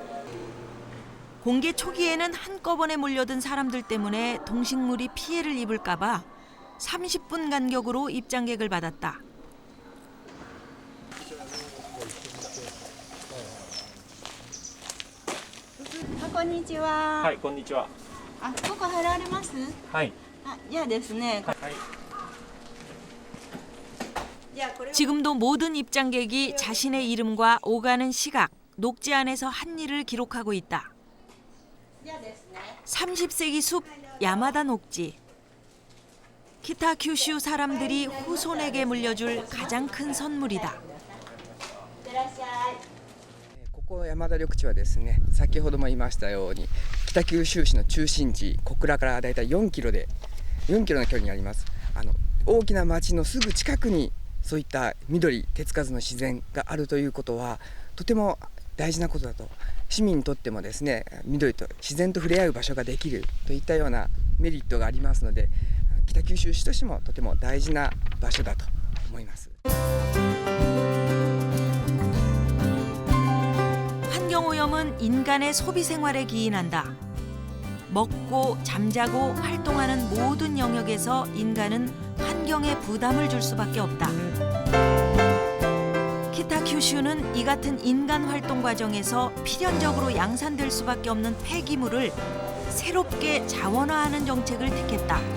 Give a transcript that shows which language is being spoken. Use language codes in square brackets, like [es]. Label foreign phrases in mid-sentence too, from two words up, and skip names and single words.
[ko] 공개 초기에는 한꺼번에 몰려든 사람들 때문에 동식물이 피해를 입을까 봐 30분 간격으로 입장객을 받았다. 안녕하세요. [ja] はい、こんにちは。ここ入られます？はい。じゃあですね。 [ko] 지금도 모든 입장객이 자신의 이름과 오가는 시각, 녹지 안에서 한 일을 기록하고 있다. 30세기 숲 야마다 녹지. 키타큐슈 사람들이 후손에게 물려줄 가장 큰 선물이다. [ja] ここ山田緑地はですね、先ほども言いましたように北九州市の中心地、小倉からだいたい4キロの距離にあります。大きな町のすぐ近くにそういった緑手つかずの自然があるということはとても大事なことだと、市民にとってもですね、緑と自然と触れ合う場所ができるといったようなメリットがありますので、北九州市としてもとても大事な場所だと思います。 [ko] 환경오염은 인간의 소비 생활에 기인한다. 먹고 잠자고 활동하는 모든 영역에서 인간은 환경에 부담을 줄 수밖에 없다. 키타큐슈는 이 같은 인간 활동 과정에서 필연적으로 양산될 수밖에 없는 폐기물을 새롭게 자원화하는 정책을 택했다.